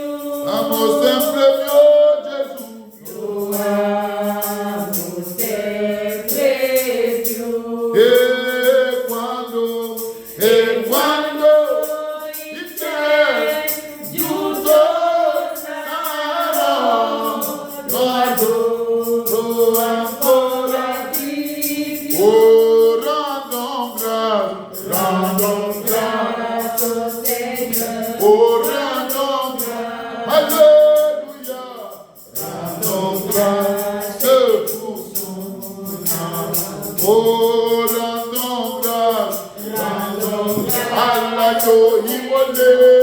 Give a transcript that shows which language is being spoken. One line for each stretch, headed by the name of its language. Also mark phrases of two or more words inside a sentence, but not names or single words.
Italian: Amo sempre più Gesù, lo amo sempre più. E quando in te giusto sarò, lo adoro ancora di più.
French: Oh, rendons grâce, Seigneur. Oh, rendons grâce, alléluia. Rendons grâce pour son amour. Oh, rendons grâce, Allah to immolé.